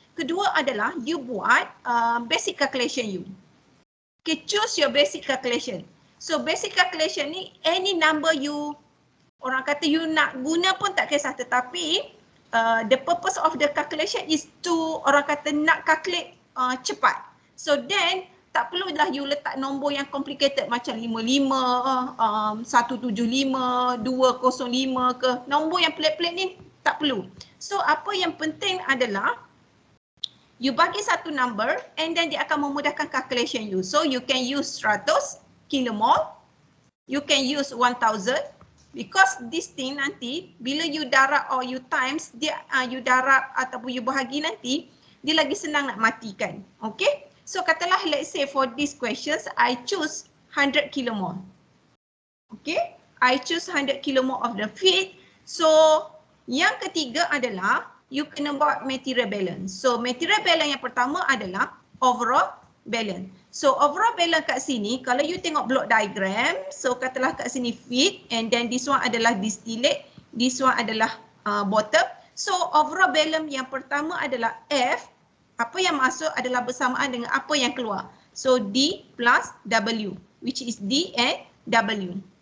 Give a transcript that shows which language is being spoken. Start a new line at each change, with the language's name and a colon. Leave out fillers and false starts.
Malay: Kedua adalah you buat basic calculation you.
English: Okay, choose your basic calculation.
Malay: So basic calculation ni
English: any number
Malay: you, orang kata you nak guna pun tak kisah, tetapi
English: the purpose of the calculation is to,
Malay: orang kata nak calculate cepat. So then tak perlulah you letak nombor yang complicated macam 55, 175, 205 ke. Nombor yang pelik-pelik ni tak perlu. So apa yang penting adalah You bagi satu number
English: and then
Malay: dia akan memudahkan calculation you.
English: So you can use 100 kilomol, you can use 1000 because this thing
Malay: nanti bila you darab or you times dia you darab ataupun you bahagi nanti dia lagi senang nak matikan.
English: Okay? So
Malay: katalah
English: let's say for these questions I choose 100 kilomol. Okay? I choose 100 kilomol of the feed.
Malay: So yang ketiga adalah you kena buat material balance. So material balance yang pertama adalah overall balance. So overall balance kat sini kalau you tengok block diagram, so katalah kat sini feed
English: and then this one
Malay: adalah distillate,
English: this one
Malay: adalah bottom. So overall balance yang pertama adalah F, apa yang masuk adalah bersamaan dengan apa yang keluar.
English: So D plus W which is D and W.